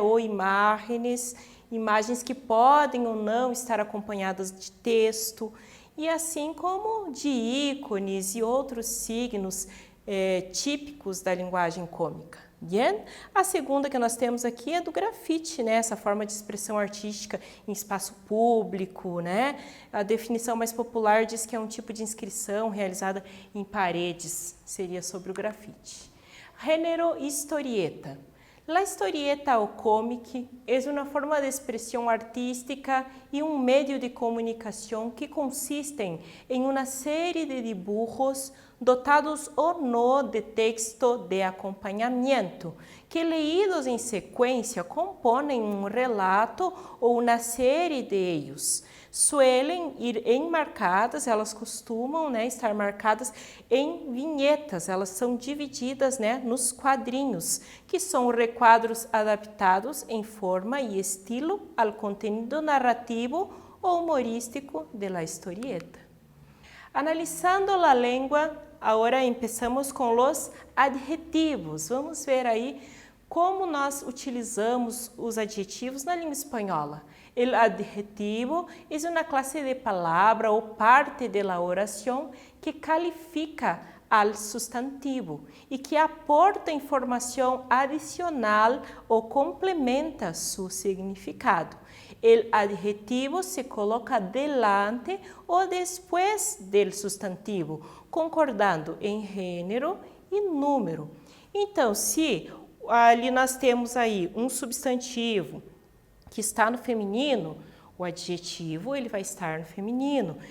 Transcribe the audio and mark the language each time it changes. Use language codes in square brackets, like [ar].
[pt] Ou imagens que podem ou não estar acompanhadas de texto, e assim como de ícones e outros signos típicos da linguagem cômica. Bien? A segunda que nós temos aqui é do grafite, né? Essa forma de expressão artística em espaço público, né? A definição mais popular diz que é um tipo de inscrição realizada em paredes, seria sobre o grafite. Gênero historieta. [es] La historieta o cómic es una forma de expresión artística y un medio de comunicación que consisten en una serie de dibujos dotados o no de texto de acompañamiento, que leídos en secuencia componen un relato o una serie de ellos. Suelen ir enmarcadas, [pt] elas costumam, né, estar marcadas em vinhetas, elas são divididas, né, nos quadrinhos, que são requadros adaptados em forma e estilo ao conteúdo narrativo ou humorístico [es] de la historieta. [pt] Analisando a língua, agora começamos com os adjetivos. Vamos ver aí como nós utilizamos os adjetivos na língua espanhola. [es] El adjetivo es una clase de palabra o parte de la oración que califica al sustantivo y que aporta información adicional o complementa su significado. El adjetivo se coloca delante o después del sustantivo, concordando [pt] em gênero e número. Então, se ali nós temos aí um substantivo que está no feminino, o adjetivo ele vai estar no feminino.